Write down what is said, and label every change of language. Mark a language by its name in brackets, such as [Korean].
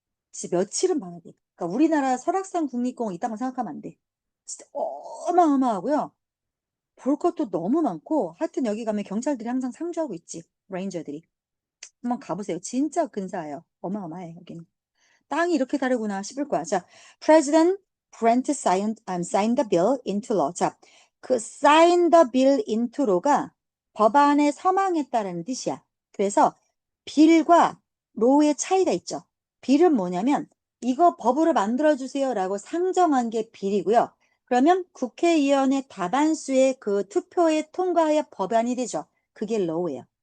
[Korean] 진짜 며칠은 봐야 돼. 그러니까 우리나라 설악산 국립공원 있다고 생각하면 안 돼. 진짜 어마어마하고요. 볼 것도 너무 많고 하여튼 여기 가면 경찰들이 항상 상주하고 있지. 레인저들이. 한번 가보세요. 진짜 근사해요. 어마어마해 여기는. 땅이 이렇게 다르구나 싶을 거야. [English] 자, President Brent signed the bill into law. [Korean] 자, 그 [English] sign the bill into law [Korean] 가 법안에 서명했다라는 뜻이야. 그래서 빌과 로우의 차이가 있죠. 빌은 뭐냐면 이거 법으로 만들어주세요 라고 상정한 게 빌이고요. 그러면 국회의원의 다반수의 그 투표에 통과하여 법안이 되죠. 그게 law예요.